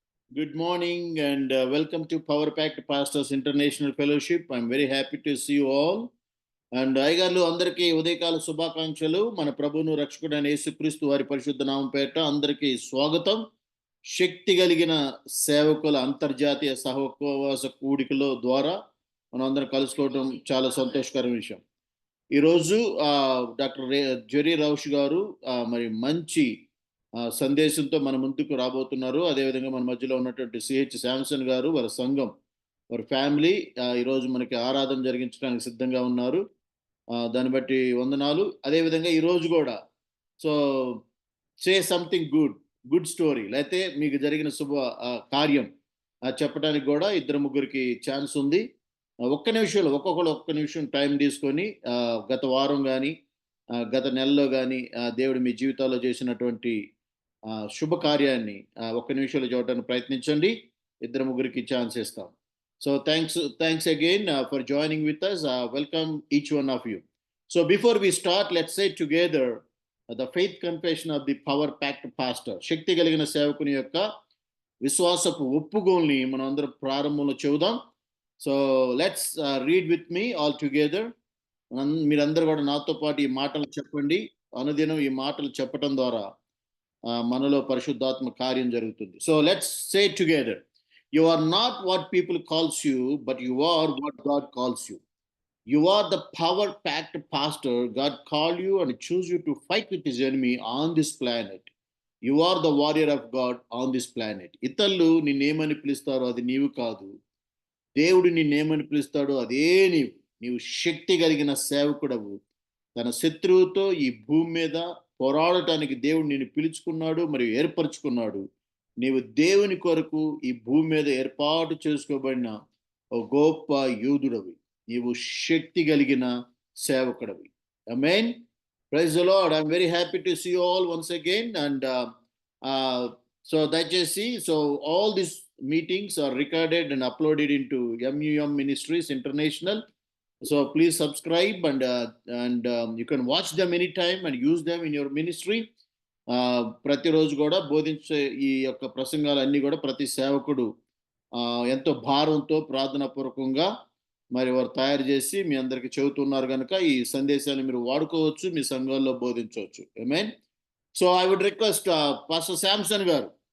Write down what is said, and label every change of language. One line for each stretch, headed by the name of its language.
English: Good morning and welcome to Power Pact Pastors International Fellowship. I'm very happy to see you all.
Telugu: And అయ్యగారులు అందరికీ ఉదయకాల శుభాకాంక్షలు. మన ప్రభువును రక్షకుడైన యేసుక్రీస్తు వారి పరిశుద్ధ నామం పేరిట అందరికీ స్వాగతం. శక్తి కలిగిన సేవకుల అంతర్జాతీయ సహవాస కూడికలో ద్వారా మనం అందరం కలుసుకోవడం చాలా సంతోషకరమైన విషయం. ఈరోజు డాక్టర్ జెర్రీ రౌష్ గారు మరి మంచి సందేశంతో మన ముందుకు రాబోతున్నారు. అదేవిధంగా మన మధ్యలో ఉన్నటువంటి సిహెచ్ శాంసన్ గారు, వారి సంఘం, వారి ఫ్యామిలీ ఈరోజు మనకి ఆరాధన జరిగించడానికి సిద్ధంగా ఉన్నారు. దాన్ని బట్టి వందనాలు. అదేవిధంగా ఈరోజు కూడా
English: so say something good story,
Telugu: లేకపోతే మీకు జరిగిన శుభ కార్యం చెప్పడానికి కూడా ఇద్దరు ముగ్గురికి ఛాన్స్ ఉంది. ఒక్క నిమిషం టైం తీసుకొని గత వారం కానీ గత నెలలో కానీ దేవుడు మీ జీవితాల్లో చేసినటువంటి శుభకార్యాన్ని ఒక్క నిమిషంలో చూడడానికి ప్రయత్నించండి. ఇద్దరు ముగ్గురికి ఛాన్స్ ఇస్తాం.
English: So thanks again for joining with us. Welcome each one of you. So before we start, let's say together the faith confession of the Power Pact Pastor.
Telugu: శక్తి కలిగిన సేవకుని యొక్క విశ్వాసపు ఒప్పుకోల్ని మనం అందరం ప్రారంభంలో చెబుదాం.
English: So let's read with me all together.
Telugu: మీరందరూ కూడా నాతో పాటు ఈ మాటలు చెప్పండి. అనుదినం ఈ మాటలు చెప్పటం ద్వారా మనలో పరిశుద్ధాత్మ కార్యం జరుగుతుంది.
English: So let's say together. You are not what people calls you, but you are what God calls you. You are the Power Pact Pastor. God called you and choose you to fight with his enemy on this planet. You are the warrior of God on this planet.
Telugu: ఇతరులు నిన్నేమని పిలుస్తారో అది నీవు కాదు. దేవుడు నిన్నేమని పిలుస్తాడో అదే నీవు శక్తి కలిగిన సేవకుడవు. తన శత్రువుతో ఈ భూమి మీద పోరాడటానికి దేవుడు నిన్ను పిలుచుకున్నాడు మరియు ఏర్పరచుకున్నాడు. నీవు దేవుని కొరకు ఈ భూమి మీద ఏర్పాటు చేసుకోబడిన ఒక గొప్ప యోధుడవి. నీవు శక్తి కలిగిన సేవకుడవి. ఆమేన్.
English: Praise the lord. I'm very happy to see you all once again. And so
Telugu: దయచేసి
English: All this meetings are recorded and uploaded in to MUM Ministries International. So please subscribe and you can watch them anytime and use them in your ministry.
Telugu: ప్రతిరోజు కూడా బోధించే ఈ యొక్క ప్రసంగాలన్నీ కూడా ప్రతి సేవకుడు ఎంతో భారంతో ప్రార్థనాపూర్వకంగా మరి వారు తయారు చేసి మీ అందరికి చెబుతున్నారు కనుక ఈ సందేశాన్ని మీరు వాడుకోవచ్చు, మీ సంఘాల్లో బోధించవచ్చు.
English: Amen. So I would request pastor Samson గారు.